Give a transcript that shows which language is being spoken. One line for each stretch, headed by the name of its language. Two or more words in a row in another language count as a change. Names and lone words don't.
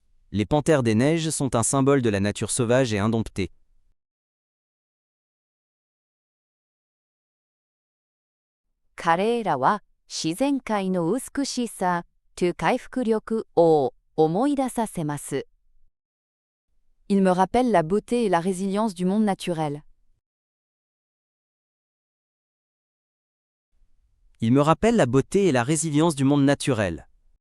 French: Les panthères des neiges sont un symbole de la nature sauvage et indomptée.
Japanese: 彼らは自然界の美しさと回復力を思い出させます。
French: Ils me rappellent la beauté et la résilience du monde naturel. Ils me rappellent la beauté et la résilience du monde naturel.